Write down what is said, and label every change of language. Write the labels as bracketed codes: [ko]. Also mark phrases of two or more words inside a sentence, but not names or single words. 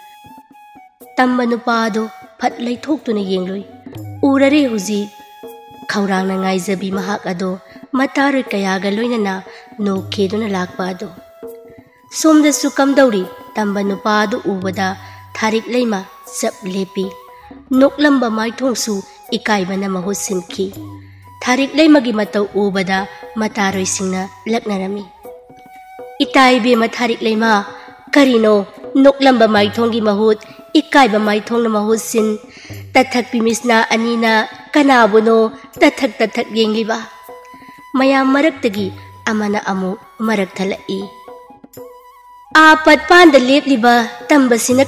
[mni] ꯇꯝꯕ ꯅꯨꯄꯥ ꯑꯗꯨ ꯐꯠ ꯂꯩꯊꯣꯛꯇꯨꯅ ꯌꯦꯡꯂꯨꯏ꯫ ꯎꯔꯔꯦ ꯍꯧꯖꯤꯛ ꯈꯧꯔꯥꯡꯅ ꯉꯥꯏꯖꯕꯤ ꯃꯍꯥꯛ ꯑꯗꯣ ꯃꯇꯥꯔꯣꯏ ꯀꯌꯥꯒ ꯂꯣꯏꯅꯅ ꯅꯣꯛꯈꯦꯗꯨꯅ ꯂꯥꯛꯄ ꯑꯗꯣ꯫ ꯁꯣꯝꯗꯁꯨ ꯀꯝꯗꯧꯔꯤ? ꯇꯝꯕ ꯅꯨꯄꯥ ꯑꯗꯨ ꯎꯕꯗ ꯊꯥꯔꯤꯛꯂꯩꯃ ꯆꯞ ꯂꯦꯞꯄꯤ꯫ ꯅꯣꯛꯂꯝꯕ ꯃꯥꯏꯊꯣꯡꯁꯨ ꯏꯀꯥꯏꯕꯅ ꯃꯍꯨ ꯁꯤꯟꯈꯤ ꯊꯥꯔꯤꯛ ꯂꯩꯃꯒꯤ ꯃꯇꯧ ꯎꯕꯗ ꯃꯇꯥꯔꯣꯏꯁꯤꯡꯅ ꯂꯛꯅꯔꯃꯤ ꯏꯇꯥꯏꯕꯦ ꯃꯊꯥꯔꯤꯛ ꯂꯩꯃ ꯀꯔꯤꯅꯣ ꯅꯣꯛꯂꯝꯕ ꯃꯥꯏꯊꯣꯡꯒꯤ ꯃꯍꯨꯠ ꯏꯀꯥꯏꯕ ꯃꯥꯏꯊꯣꯡꯅ ꯃꯍꯨ ꯁꯤꯟ ꯇꯊꯛ ꯄꯤꯃꯤꯁꯅ ꯑꯅꯤꯅ ꯀꯅꯥꯕꯨꯅꯣ ꯇꯊꯛ ꯌꯦꯡꯂꯤꯕ ꯃꯌꯥꯝ ꯃꯔꯛꯇꯒꯤ ꯑꯃꯅ ꯑꯃꯨ ꯃꯔꯛ ꯊꯂꯩ ꯑꯥ ꯄꯠꯄꯥꯟ ꯂꯦꯞꯂꯤꯕ ꯇꯝꯕꯁꯤꯅ